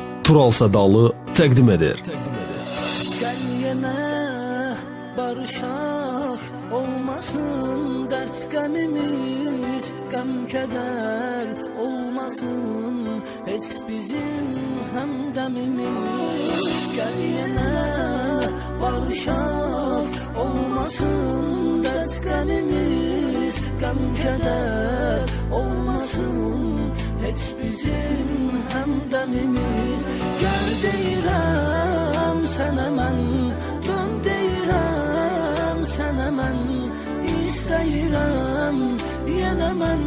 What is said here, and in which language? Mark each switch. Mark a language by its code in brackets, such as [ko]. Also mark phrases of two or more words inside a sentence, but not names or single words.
[az] Tural Sadalı təqdim edir. [tr] Gel yine barışak, olmasın dert gemimiz, gem keder olmasın hiç bizim hemdemimiz. Gel yine barışak, olmasın dert gemimiz, gem keder olmasın hiç bizim hemdemimiz. [az] Gel deyirəm sənə mən, dön deyirəm sənə mən, istəyirəm yenə mən.